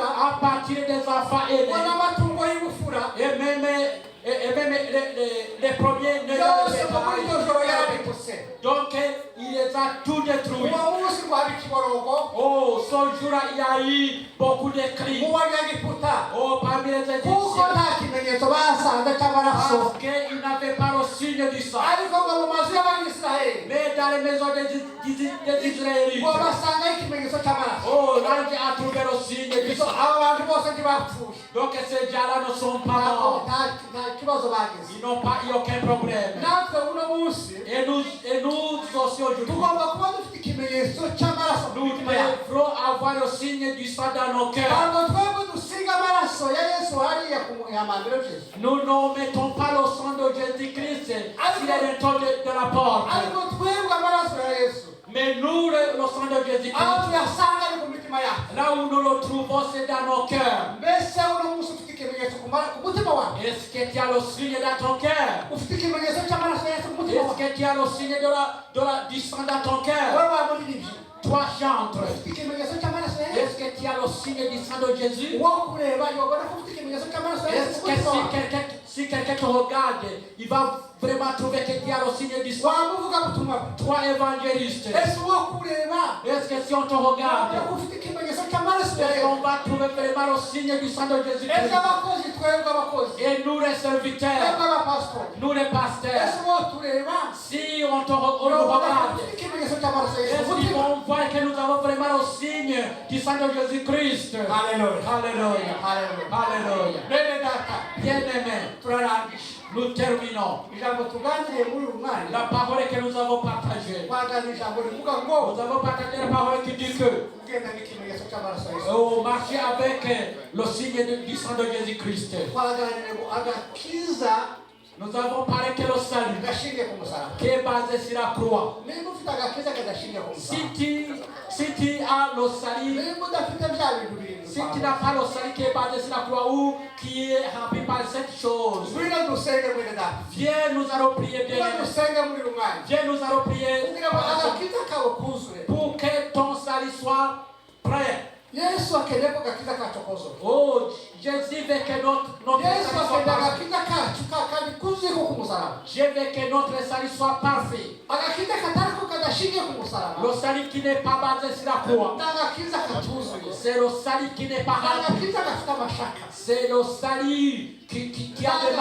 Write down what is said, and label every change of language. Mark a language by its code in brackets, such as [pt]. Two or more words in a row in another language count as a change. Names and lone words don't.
[fr] à partir des enfants [rw] ngo [fr] aînés, [rw] n'amatungo y'ubufura [fr] et même les premiers nés dans [rw] yose [fr] le [rw] ngo muri iryo joro [fr] bétail. [rw] yarabitutse [fr] Donc il les a tout détruits. [rw] uwo munsi ngo haba ikiborogo [fr] Oh, ce jour-là, il y a eu beaucoup de cris. [rw] mu banyegiputa [fr] Oh, parmi les [rw] kuko [fr] Égyptiens. [rw] nta kimenyetso basanze cy'amaraso [fr] Parce qu'ils n'avaient pas le signe du sang. [rw] ariko ngo mu mazu y'abanyisiraheli [fr] Mais dans les maisons des Israélites, [rw] ngo basangaho ikimenyetso cy'amaraso [fr] oh, l'ange a trouvé le signe du sang. [rw] abo bantu bose ntibapfuye [fr] Donc ces gens-là ne sont pas [rw] ntabwo [fr] morts. [rw] nta kibazo bagize [fr] Ils n'ont pas eu aucun problème. [rw] natwe uno munsi [fr] Et nous aussi aujourd'hui, [rw] tugomba kuba dufite ikimenyetso cy'amaraso mu [fr] nous [rw] mitima yacu [fr] devrons avoir le signe du sang dans nos cœurs. [rw] ntabwo twebwe dusiga amaraso amaraso ya Yesu hariya ku yamambiro Yesu. [fr] Nous ne mettons pas le sang de Jésus-Christ s'il est le temps de la porte. [rw] Ariko twebwe amaraso ya Yesu. [fr] Mais nous, le sang de Jésus-Christ, [rw] aho tuyasanga ari ku mitima yacu. [fr] là où nous le trouvons, c'est dans nos cœurs. [rw] Mbese uno munsi ufite ikimenyetso ku mutima wawe? [fr] Est-ce que tu as le signe dans ton cœur? [rw] Ufite ikimenyetso cy'amaraso ya Yesu ku mutima [fr] Est-ce [rw] wawe? [fr] que tu as le signe du sang dans ton cœur? [rw] Wewe wamuririmbyi. [fr] Toi, chante. [rw] Ufite ikimenyetso cy'amaraso ya Yesu. [fr] Est-ce que tu as le signe du sang de Jésus? [rw] Wo kureba yobona ko ufite ikimenyetso cy'amaraso ya Yesu [fr] Est-ce [rw] ku [fr] que [rw] mutima wawe? [fr] si quelqu'un te regarde, il va vraiment trouver que tu as le signe du sang? [rw] Wamuvuga butumwa. [fr] Toi, évangéliste. [rw] Ese wo kureba [fr] Est-ce que si on te regarde, [rw] ufite ikimenyetso cy'amaraso ya [fr] est-ce [rw] Yesu? [fr] qu'on va trouver vraiment le signe du sang de [rw] Ese [fr] Jésus-Christ? [rw] abakozi twebwe abakozi. [fr] Et nous, les [rw] Twebwe [fr] serviteurs, [rw] abapasitori. [fr] nous, les pasteurs, [rw] Ese wo tureba [fr] si on nous regarde, [rw] ufite ikimenyetso cy'amaraso ya Yesu [fr] est-ce [rw] ku [fr] qu'ils [rw] mutima? [fr] vont voir que nous avons vraiment le signe du sang de Jésus-Christ? [rw] Hallelujah. [fr] Alléluia. [rw] Hallelujah. [fr] Alléluia. [rw] Bene data, [fr] Bien-aimés, [rw] turarangije. [fr] nous terminons. [rw] Ijambo tuganiriye muri uyu mwanya. [fr] La parole que nous avons partagée. [rw] Twaganiriye ijambo rivuga ngo [fr] Nous avons partagé la parole qui dit que [rw] ugenda n'ikimenyetso cy'amaraso ya Yesu. [fr] marcher avec le signe du sang de Jésus-Christ. [rw] Twaganiriye ngo agakiza [fr] Nous avons parlé que le salut [rw] gashingiye ku musaraba. [fr] qui est basé sur la croix. [rw] Niba ufite agakiza kadashingiye ku musaraba. [fr] Si tu as le salut, [rw] Niba udafite bya bintu birindwi. [fr] si tu n'as pas le salut qui est basé sur la croix ou qui est rempli par cette chose, [rw] Ngwino dusenge mwene data. [fr] viens, nous allons prier bien. [rw] Ngwino dusenge muri uyu mwanya. [fr] Viens, nous allons prier [rw] Kugira ngo agakiza kawe kuzuye. [fr] pour que ton salut soit prêt. [rw] Yesu akeneye ko agakiza kacu kuzura. [fr] Oh, Jésus veut que notre [rw] Yesu [fr] salut soit [rw] akeneye [fr] parfait. [rw] agakiza kacu kandi kuzuye ko ku musaraba. [fr] Je veux que notre salut soit parfait. [rw] Agakiza katari ko kadashingiye ku musaraba. [fr] Le salut qui n'est pas basé sur la croix. [rw] Ni agakiza katuzuye. [fr] C'est le salut qui n'est pas [rw] Ni [fr] rempli. [rw] agakiza gafite amashaka. [fr] C'est le salut qui a des